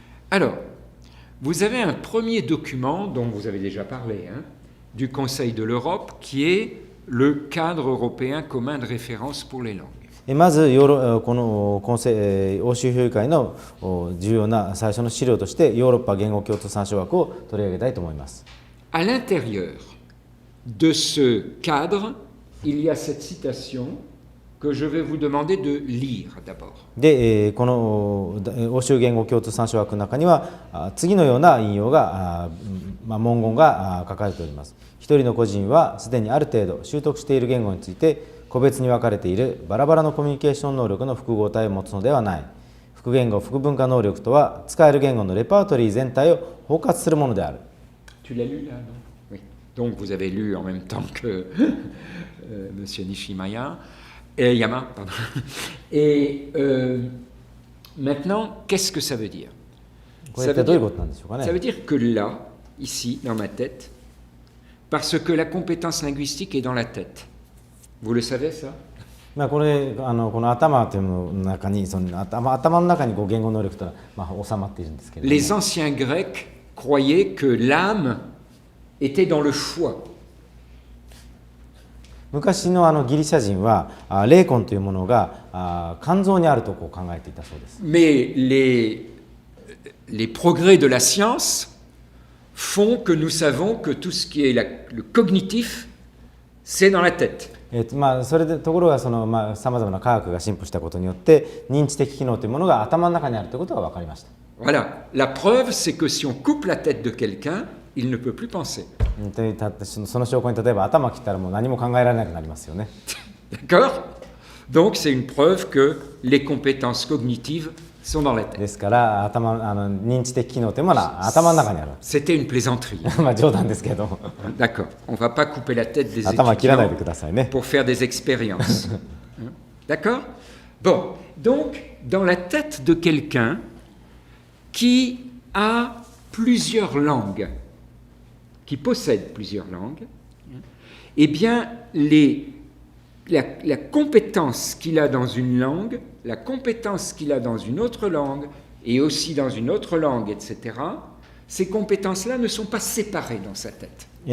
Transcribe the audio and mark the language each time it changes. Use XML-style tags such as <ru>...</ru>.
<fr>Alors, vous avez un premier document dont vous avez déjà parlé, du Conseil de l'Europe, qui est le cadre européen commun de référence pour les langues.</fr> <ja>まずこの欧州評議会の重要な最初の資料としてヨーロッパ言語共通参照学を取り上げたいと思います。</ja> <fr>À l'intérieur de ce cadre, il y a cette citation que je vais vous demander de lire d'abord.</fr> <ja>で、この欧州言語共通参照学の中には次のような引用が文言が書かれております。一人の個人はすでにある程度習得している言語について個別に分かれているバラバラのコミュニケーション能力の複合体を持つのではない。複言語複文化能力とは使える言語のレパートリー全体を包括するものである。</ja> <fr>Tu l'as lu là, non? Oui. Donc vous avez lu en même temps que Monsieur Nishimaya et Yama, pardon. Et maintenant, qu'est-ce que ça veut dire? Ça veut dire que là, ici, dans ma tête, parce que la compétence linguistique est dans la tête. Vous le savez ça?</fr> <ja>この頭というの中に頭の中に言語能力というのは収まっているんですけれども</ja> <fr>Les anciens Grecs croyaient que l'âme était dans le foie.</fr> <ja>昔のギリシャ人は霊魂というものが肝臓にあると考えていたそうです。</ja> <fr>Mais les progrès de la science font que nous savons que tout ce qui est le cognitif, c'est dans la tête.</fr> <ja>それでところがさまざまな科学が進歩したことによって認知的機能というものが頭の中にあるということが分かりました。</ja> <fr>Voilà. La preuve, c'est que si on coupe la tête de quelqu'un, il ne peut plus penser.</fr> <ja>その証拠に例えば頭切ったらもう何も考えられなくなりますよね。</ja> <fr>D'accord? Donc c'est une preuve que les compétences cognitives sont dans la tête.</fr> <ja>ですから認知的機能というものは頭の中にある。</ja> <fr>C'était une plaisanterie.</fr> <ja>冗談ですけど。</ja> <fr>D'accord. On ne va pas couper la tête des</fr> <ja>頭切らないで</ja> <fr>étudiants</fr> <ja>くださいね。</ja> <fr>pour faire des expériences. D'accord? Bon, donc dans la tête de quelqu'un qui a plusieurs langues, qui possède plusieurs langues, eh bien la compétence qu'il a dans une langue, la compétence qu'il a dans une autre langue, et aussi dans une autre langue, etc., ces compétences-là ne sont pas séparées dans sa tête.</fr>